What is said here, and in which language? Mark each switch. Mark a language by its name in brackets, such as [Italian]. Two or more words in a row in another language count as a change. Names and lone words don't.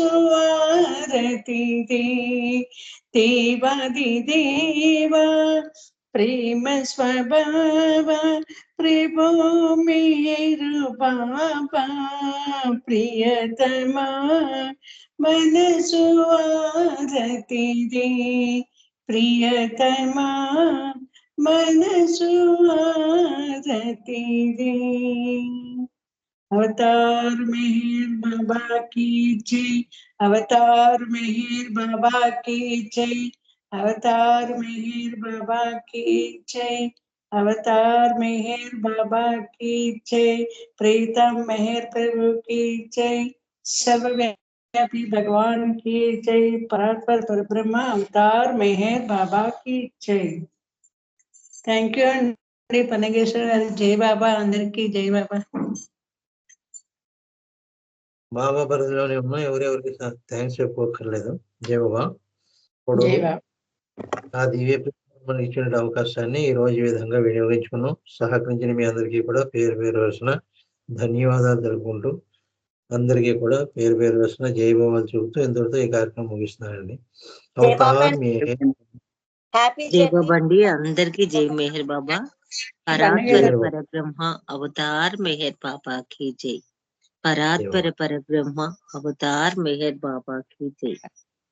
[Telugu] ఆరతిదే దేవాది దేవా ప్రేమ స్వభావ ప్రభో మేరు బాబా ప్రియతమా మనసు ఆరతిదే ప్రియతమా మనసు [Hindi] ఆరతిదే अवतार मेहर बाबा की जय अवतार मेहर बाबा की जय अवतार मेहर बाबा की जय अवतार मेहर बाबा की जय प्रीतम मेहर प्रभु की जय सब भी भगवान की जय। परात्पर परब्रह्म अवतार मेहर बाबा की जय। [English] thank you [Telugu] అండి పన్నగేశ్వర గారు. జై బాబా, అందరికీ జై బాబా. బాబా పరిధిలోనే ఉన్నా ఎవరెవరికి థ్యాంక్స్ చెప్పుకోకర్లేదు. జై బాబా. ఇప్పుడు జై బాబా. ఆ దివ్య మనకి ఇచ్చిన అవకాశాన్ని ఈ రోజు ఈ విధంగా వినియోగించుకున్నాం. సహకరించిన మీ అందరికీ కూడా పేరు పేరు వరుసన ధన్యవాదాలు తెలుపుకుంటూ అందరికీ కూడా పేరు పేరు వరుసన జై బాబాలు చెబుతూ ఇంతటితో ఈ కార్యక్రమం ముగిస్తున్నానండి. అవతార్ మెహర్ హ్యాపీ జై బాబా అండి, అందరికీ జై మెహర్ బాబా. [Hindi] परात्पर परब्रह्म अवतार मेहर बाबा की जय. परात्पर परब्रह्म अवतार मेहर बाबा की जय.